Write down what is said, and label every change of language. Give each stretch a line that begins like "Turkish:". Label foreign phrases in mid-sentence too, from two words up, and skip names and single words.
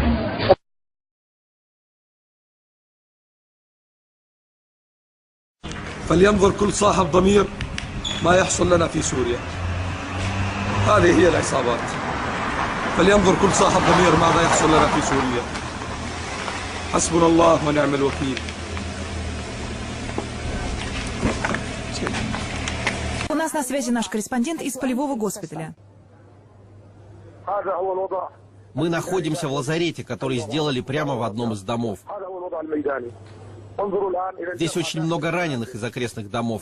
Arabic: فلينظر كل صاحب ضمير ما يحصل لنا في سوريا. هذه هي العصابات. فلينظر كل صاحب ضمير ماذا يحصل لنا في سوريا. حسبنا الله ونعم الوكيل.
Russian: У нас на связи наш корреспондент из полевого госпиталя. Мы находимся в лазарете, который сделали прямо в одном из домов. Здесь очень много раненых из окрестных домов.